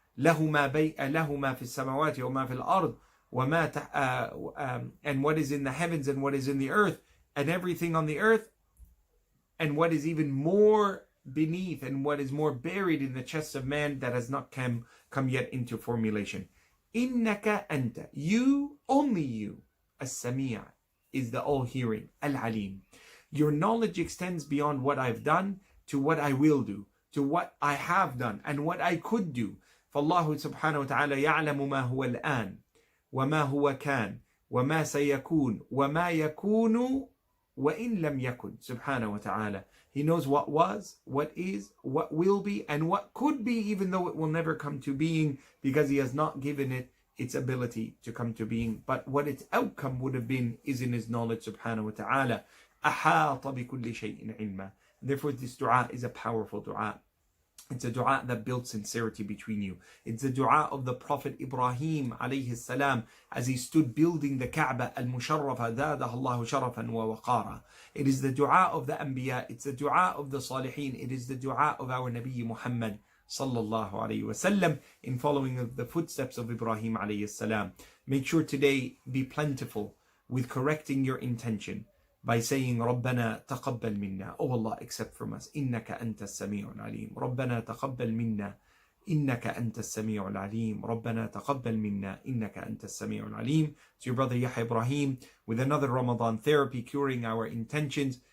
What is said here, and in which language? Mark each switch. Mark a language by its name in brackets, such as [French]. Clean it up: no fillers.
[Arabic] له ما في السماوات وما في الأرض وما [English] and what is in the heavens and what is in the earth, and everything on the earth, and what is even more beneath and what is more buried in the chests of man that has not come yet into formulation. [Arabic] إِنَّكَ أَنْتَ, [English] you, only you. As-Sami' is the all-hearing. Al-Alim. Your knowledge extends beyond what I've done to what I will do, to what I have done and what I could do. [Arabic] فالله سبحانه وتعالى يعلم ما هو الآن وما هو كان وما سيكون وما يكون وإن لم يكن. سبحانه وتعالى. [English] He knows what was, what is, what will be, and what could be, even though it will never come to being, because He has not given it its ability to come to being. But what its outcome would have been is in His knowledge, subhanahu wa ta'ala. [Arabic] أحاط بكل شيء علما. [English] Therefore, this dua is a powerful dua. It's a dua that builds sincerity between you. It's the dua of the Prophet Ibrahim alayhi salam as he stood building the Kaaba al-Musharrafa, [Arabic] زادها الله شرفا ووقارا. [English] It is the dua of the Anbiya. It's the dua of the Salihin. It is the dua of our Nabi Muhammad sallallahu alayhi wasallam in following the footsteps of Ibrahim alayhi salam. Make sure today be plentiful with correcting your intention by saying [Arabic] ربنا تقبل منا, [English] oh Allah, accept from us, [Arabic] إنك أنت السميع العليم. ربنا تقبل منا إنك أنت السميع العليم. ربنا تقبل منا إنك أنت السميع العليم. [English] To your brother Yahya Ibrahim with another Ramadan therapy, curing our intentions.